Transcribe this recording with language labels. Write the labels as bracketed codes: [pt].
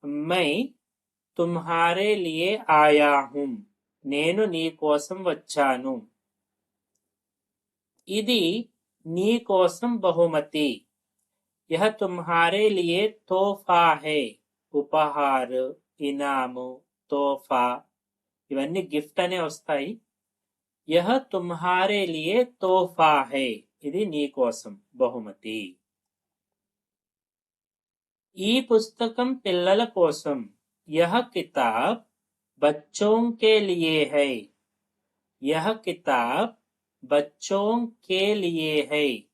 [hi] मैं तुम्हारे लिए आया हूँ. [te] నేను నీ కోసం వచ్చాను. ఇది నీ కోసం బహుమతి. [hi] यह तुम्हारे लिए तोहफा है. [te] ఉపహార్, ఇనాము, తోఫా ఇవన్నీ గిఫ్ట్ అనే వస్తాయి. [hi] यह तुम्हारे लिए तोहफा है. [te] ఇది నీ కోసం బహుమతి. ఈ పుస్తకం పిల్లల కోసం. [hi] यह किताब बच्चों के लिए है. यह किताब बच्चों के लिए है.